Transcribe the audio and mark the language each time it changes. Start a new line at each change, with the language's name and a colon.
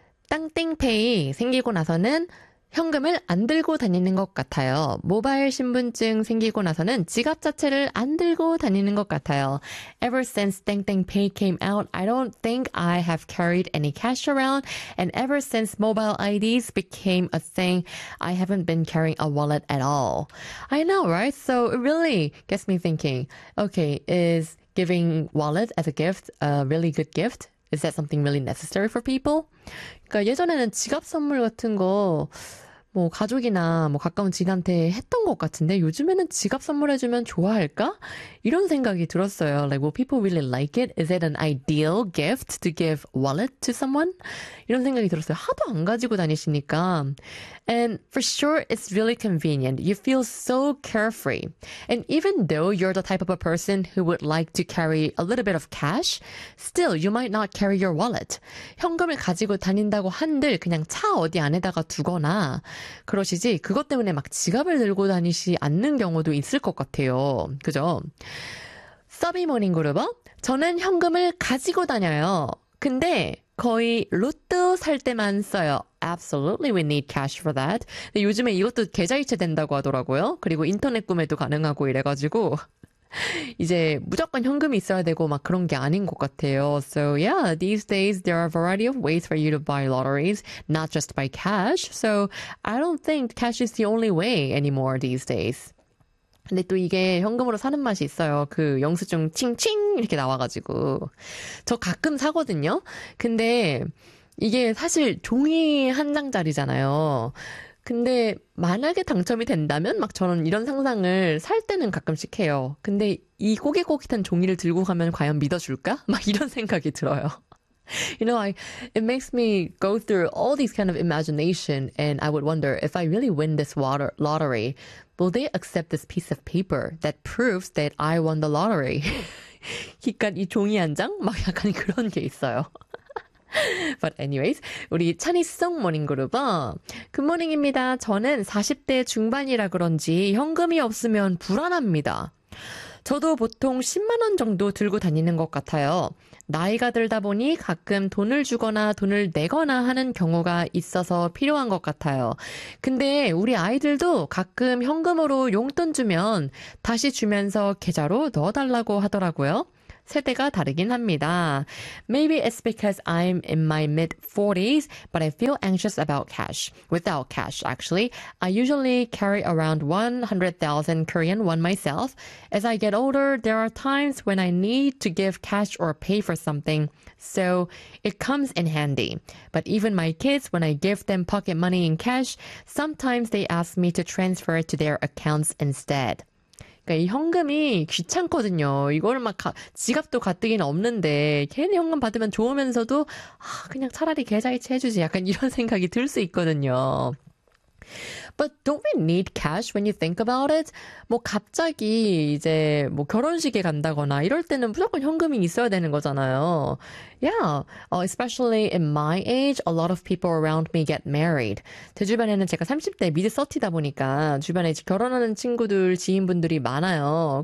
Korean: 땅띵페이 생기고 나서는 현금을 안 들고 다니는 것 같아요. 모바일 신분증 생기고 나서는 지갑 자체를 안 들고 다니는 것 같아요.
English: Ever since 땡땡페이 came out, I don't think I have carried any cash around. And ever since mobile IDs became a thing, I haven't been carrying a wallet at all. I know, right? So it really gets me thinking, okay, is giving wallet as a gift a really good gift? Is that something really necessary for people?
Korean: 그러니까 예전에는 지갑 선물 같은 거 뭐 가족이나 뭐 가까운 지인한테 했던 것 같은데 요즘에는 지갑 선물해주면 좋아할까? 이런 생각이 들었어요.
English: Like, will people really like it? Is it an ideal gift to give wallet to someone? 이런 생각이 들었어요.
Korean: 하도 안 가지고 다니시니까.
English: And for sure, it's really convenient. You feel so carefree. And even though you're the type of a person who would like to carry a little bit of cash, still, you might not carry your wallet.
Korean: 현금을 가지고 다닌다고 한들 그냥 차 어디 안에다가 두거나 그러시지 그것 때문에 막 지갑을 들고 다니시 않는 경우도 있을 것 같아요. 그죠? 서비 모닝 그룹어? 저는 현금을 가지고 다녀요. 근데 거의 로또 살 때만 써요.
English: Absolutely, we need cash for that.
Korean: 근데 요즘에 이것도 계좌이체 된다고 하더라고요. 그리고 인터넷 구매도 가능하고 이래가지고 이제 무조건 현금이 있어야 되고 막 그런 게 아닌 것 같아요.
English: So yeah, these days there are a variety of ways for you to buy lotteries, not just by cash. So I don't think cash is the only way anymore these days.
Korean: 근데 또 이게 현금으로 사는 맛이 있어요. 그 영수증 칭칭 이렇게 나와가지고 저 가끔 사거든요. 근데 이게 사실 종이 한 장짜리잖아요. 근데 만약에 당첨이 된다면 막 저는 이런 상상을 살 때는 가끔씩 해요. 근데 이 꼬깃꼬깃한 종이를 들고 가면 과연 믿어줄까? 막 이런 생각이 들어요.
English: You know, it makes me go through all these kind of imagination and I would wonder if I really win this lottery, will they accept this piece of paper that proves that I won the lottery?
Korean: 기껏 이 종이 한 장? 막 약간 그런 게 있어요.
English: But anyways,
Korean: 우리 찬이송 모닝그룹어 굿모닝입니다. 저는 40대 중반이라 그런지 현금이 없으면 불안합니다. 저도 보통 10만 원 정도 들고 다니는 것 같아요. 나이가 들다 보니 가끔 돈을 주거나 돈을 내거나 하는 경우가 있어서 필요한 것 같아요. 근데 우리 아이들도 가끔 현금으로 용돈 주면 다시 주면서 계좌로 넣어달라고 하더라고요. 세대가 다르긴 합니다.
English: Maybe it's because I'm in my mid-40s, but I feel anxious about cash. Without cash, actually. I usually carry around 100,000 Korean won myself. As I get older, there are times when I need to give cash or pay for something. So it comes in handy. But even my kids, when I give them pocket money in cash, sometimes they ask me to transfer it to their accounts instead.
Korean: 그러니까 이 현금이 귀찮거든요. 이거를 막 지갑도 가뜩이나 없는데 괜히 현금 받으면 좋으면서도 아 그냥 차라리 계좌이체 해주지 약간 이런 생각이 들 수 있거든요.
English: But don't we need cash when you think about it?
Korean: 뭐 갑자기 이제 뭐 결혼식에 간다거나 이럴 때는 무조건 현금이 있어야 되는 거잖아요.
English: Yeah, especially in my age, a lot of people around me get married.
Korean: 제 주변에는 제가 30대 미드 서티다 보니까 주변에 결혼하는 친구들, 지인분들이 많아요.